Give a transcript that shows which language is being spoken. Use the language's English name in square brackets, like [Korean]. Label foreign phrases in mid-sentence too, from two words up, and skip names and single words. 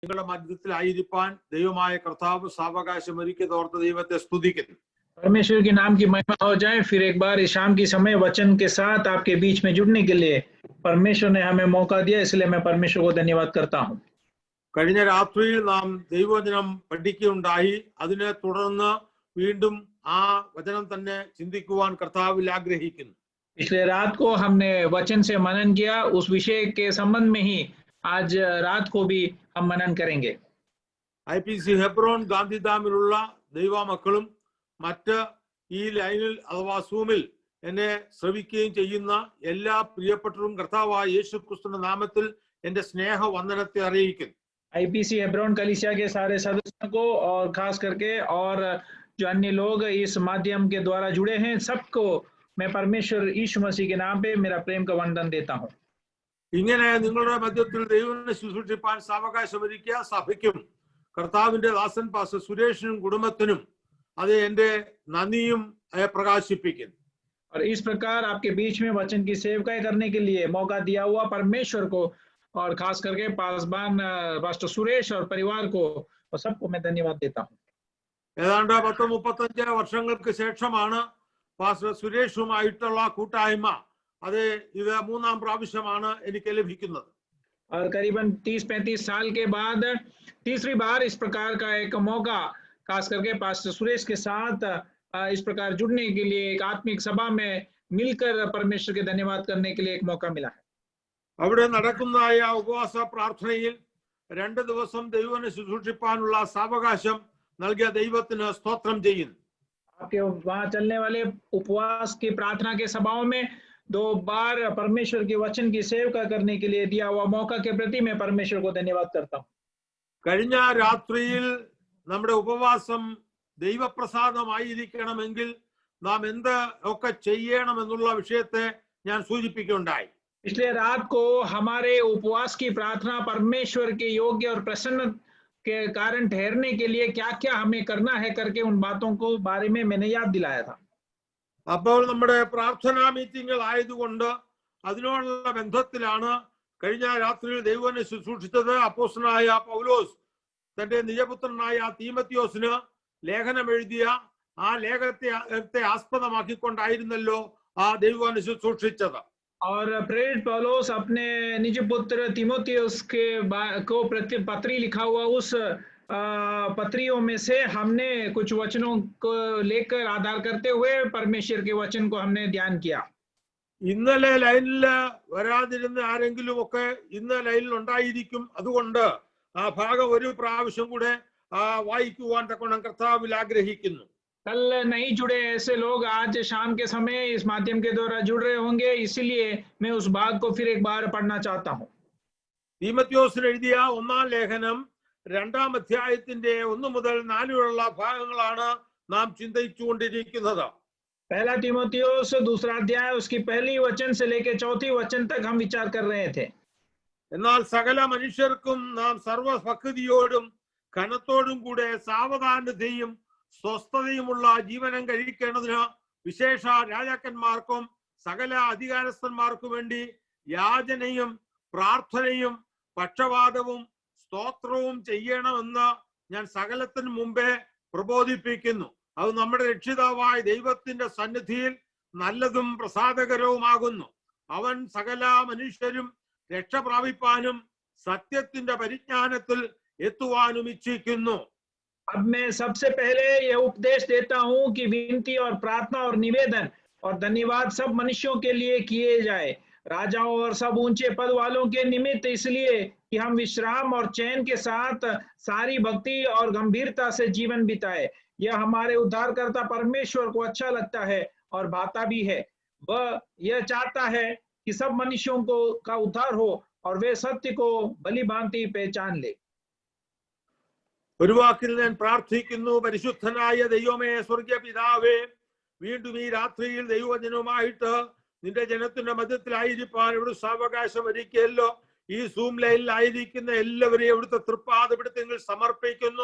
[Malayalam] നിങ്ങളുടെ മധ്യത്തിലായിരിക്കാൻ ദൈവമായ കർത്താവ് സാവകാശം ഒരുക്കിയതോർത്ത് ദൈവത്തെ സ്തുതിക്കുന്നു. [Hindi] परमेश्वर के नाम की महिमा हो जाए। फिर एक बार इस शाम की समय वचन के साथ आपके बीच में जुड़ने के लिए परमेश्वर ने हमें मौका दिया, इसलिए मैं परमेश्वर को धन्यवाद करता हूँ। [Malayalam] കഴിഞ്ഞ രാത്രിയിൽ നാം ദൈവവചനം പഠിക്കുകയുണ്ടായി. അതിനെ തുടർന്ന് വീണ്ടും ആ വചനം തന്നെ ചിന്തിക്കുവാൻ കർത്താവിൽ ആഗ്രഹിക്കുന്നു. [Hindi] पिछले रात को हमने वचन से मनन किया, उस विषय के संबंध में ही आज रात को भी हम मनन करेंगे। [Malayalam] IPC ഹെബ്രോൺ ഗാന്ധിധാമിലുള്ള ദൈവമക്കളും മറ്റ് ഈ ലൈനിൽ അഥവാ സൂമിൽ എന്നെ ശ്രവിക്കുകയും ചെയ്യുന്ന എല്ലാ പ്രിയപ്പെട്ടവരും കർത്താവായ യേശു ക്രിസ്തുവിന്റെ നാമത്തിൽ എന്റെ സ്നേഹ വന്ദനത്തെ അറിയിക്കുന്നു. [Hindi] IPC हेब्रोन कलीसिया के सारे सदस्यों को और खास करके और जो अन्य लोग इस माध्यम के द्वारा जुड़े हैं सबको मैं परमेश्वर यीशु मसीह के नाम पे मेरा प्रेम का वंदन देता हूँ। [Malayalam] ഇങ്ങനെ നിങ്ങളുടെ മധ്യത്തിൽ ദൈവത്തെ ശുശ്രൂഷിപ്പാൻ സാവകാശമൊരുക്കിയ സഭയ്ക്കും കർത്താവിന്റെ ദാസൻ പാസ്റ്റർ സുരേഷിനും കുടുംബത്തിനും അത് എന്റെ നന്ദിയും പ്രകാശിപ്പിക്കുന്നു. [Hindi] और इस प्रकार आपके बीच में वचन की सेवकाई करने के लिए मौका दिया हुआ परमेश्वर को और खास करके पासबान पास्टर सुरेश और परिवार को और सबको मैं धन्यवाद देता हूँ। [Malayalam] ഏതാണ്ട് 10-35 വർഷങ്ങൾക്ക് ശേഷമാണ് പാസ്റ്റർ സുരേഷുമായിട്ടുള്ള കൂട്ടായ്മ അത് ഇത് മൂന്നാം പ്രാവശ്യമാണ് എനിക്ക് ലഭിക്കുന്നത്. [Hindi] और करीबन 30-35 साल के बाद तीसरी बार इस प्रकार का एक मौका खास करके पास्टर सुरेश के साथ इस प्रकार जुड़ने के लिए एक आत्मिक सभा में मिलकर परमेश्वर के धन्यवाद करने के लिए एक मौका मिला है। [Malayalam] അവിടെ നടക്കുന്നതായ ഉപവാസ പ്രാർത്ഥനയിൽ 2 ദിവസം ദൈവനെ ശുശ്രൂഷിപ്പാനുള്ള സാവകാശം നൽകിയ ദൈവത്തിന് സ്തോത്രം ചെയ്യുന്നു. [Hindi] आपके वहां चलने वाले उपवास की प्रार्थना के सभाओं में 2 बार परमेश्वर के वचन की सेवका करने के लिए दिया हुआ मौका के प्रति मैं परमेश्वर को धन्यवाद करता हूँ। [Malayalam] കഴിഞ്ഞ രാത്രിയിൽ നമ്മുടെ ഉപവാസം ദൈവപ്രസാദമായിരിക്കണമെങ്കിൽ നാം എന്ത് ഒക്കെ ചെയ്യണമെന്നുള്ള വിഷയത്തെ ഞാൻ സൂചിപ്പിക്കുകയുണ്ടായി. [Hindi] इसलिए रात को हमारे उपवास की प्रार्थना परमेश्वर के योग्य और प्रसन्न के कारण ठहरने के लिए क्या क्या हमें करना है करके उन बातों को बारे में मैंने याद दिलाया था। [Malayalam] അപ്പോൾ നമ്മുടെ പ്രാർത്ഥനാ മീറ്റിംഗുകൾ ആയതുകൊണ്ട് അതിനോടുള്ള ബന്ധത്തിലാണ് കഴിഞ്ഞ രാത്രിയിൽ ദൈവനെ ശുശ്രൂഷിച്ചത്. അപ്പോസ്തലനായ പൗലോസ് തന്റെ നിജപുത്രനായ തീമത്തിയോസിന് ലേഖനം എഴുതിയ ആ ലേഖനത്തെ ആസ്പദമാക്കിക്കൊണ്ടായിരുന്നല്ലോ ആ ദൈവനെ ശുശ്രൂഷിച്ചത്. [Hindi] और प्रेरित पौलुस अपने निज पुत्र तीमुथियुस को पत्री लिखा हुआ उस पत्रियों में से हमने कुछ वचनों को लेकर आधार करते हुए परमेश्वर के वचन को हमने ध्यान किया. [Malayalam] ഇന്നലെ ലൈനിൽ വരാതിരുന്ന ആരെങ്കിലും ഒക്കെ ഇന്ന് ലൈനിൽ ഉണ്ടായിരിക്കും. അതുകൊണ്ട് ആ ഭാഗം ഒരു പ്രാവശ്യം കൂടെ വായിക്കുവാൻ തക്കോണം കർത്താവിൽ ആഗ്രഹിക്കുന്നു. [Hindi] कल नहीं जुड़े ऐसे लोग आज शाम के समय इस माध्यम के द्वारा जुड़ रहे होंगे, इसलिए मैं उस भाग को फिर एक बार पढ़ना चाहता हूँ. [Malayalam] തീമത്തിയോസിന് എഴുതിയ 1-ാം ലേഖനം 2-ാം അധ്യായത്തിന്റെ 1 മുതൽ 4 വരെയുള്ള ഭാഗങ്ങളാണ് നാം ചിന്തിച്ചുകൊണ്ടിരിക്കുന്നത്. [Hindi] पहला तीमुथियुस 2रा अध्याय उसकी पहली वचन से लेकर 4थी वचन तक हम विचार कर रहे थे. [Malayalam] എന്നാൽ സകല മനുഷ്യർക്കും നാം സർവഭക്തിയോടും ഘനത്തോടും കൂടെ സാവധാനതയും സ്വസ്ഥതയുമുള്ള ജീവനം കഴിക്കേണ്ടതിന് വിശേഷ രാജാക്കന്മാർക്കും സകല അധികാരസ്ഥന്മാർക്കും വേണ്ടി യാചനയും പ്രാർത്ഥനയും പക്ഷപാതവും സ്തോത്രവും ചെയ്യണമെന്ന് ഞാൻ സകലത്തിനു മുമ്പേ പ്രബോധിപ്പിക്കുന്നു. അത് നമ്മുടെ രക്ഷിതാവായ ദൈവത്തിന്റെ സന്നിധിയിൽ നല്ലതും പ്രസാദകരവുമാകുന്നു. അവൻ സകല മനുഷ്യരും രക്ഷ പ്രാപിപ്പാനും സത്യത്തിന്റെ പരിജ്ഞാനത്തിൽ എത്തുവാനും ഇച്ഛിക്കുന്നു. [Hindi] अब मैं सबसे पहले यह उपदेश देता हूं कि विनती और प्रार्थना और निवेदन और धन्यवाद सब मनुष्यों के लिए किए जाए, राजाओं और सब ऊंचे पद वालों के निमित्त, इसलिए कि हम विश्राम और चैन के साथ सारी भक्ति और गंभीरता से जीवन बिताए. यह हमारे उद्धारकर्ता परमेश्वर को अच्छा लगता है और भाता भी है. वह यह चाहता है कि सब मनुष्यों को का उद्धार हो और वे सत्य को भली भांति पहचान ले. [Malayalam] ഒരു വാക്കിൽ ഞാൻ പ്രാർത്ഥിക്കുന്നു. പരിശുദ്ധനായ ദൈവമേ, സ്വർഗീയ പിതാവേ, വീണ്ടും ഈ രാത്രിയിൽ ദൈവജനവുമായിട്ട് നിന്റെ ജനത്തിന്റെ മധ്യത്തിലായിരിക്കാൻ ഇവിടെ സാവകാശം ഒരുക്കിയല്ലോ. ഈ സൂം ലൈനിലായിരിക്കുന്ന എല്ലാവരെയും ഇവിടുത്തെ തൃപ്പാദപിടുത്തങ്ങൾ സമർപ്പിക്കുന്നു.